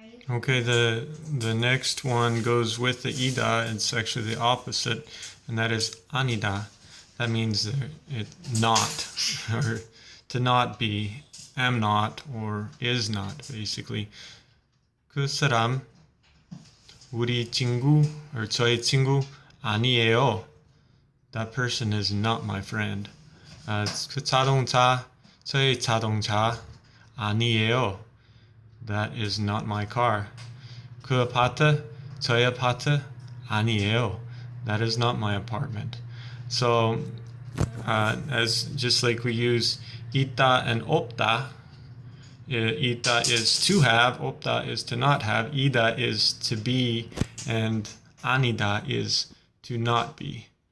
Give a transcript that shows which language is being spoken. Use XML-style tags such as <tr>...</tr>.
<en>Okay, the next one goes with the ida. It's actually the opposite, and that is 아니다. That means it not, or to not be, am not, or is not, basically.</en> <ko>그 사람 우리 친구,</ko> <en>or</en> <ko>저의 친구 아니에요.</ko> <en>That person is not my friend.</en> <ko>그 자동차 저의 자동차 아니에요.</ko> <en>That is not my car.</en> <ko>그 아파트 저의 아파트 아니에요.</ko> <en>That is not my apartment. So, as just like we use 있다 and 없다, 있다 is to have, 없다 is to not have, ida is to be, and 아니다 is to not be.</en>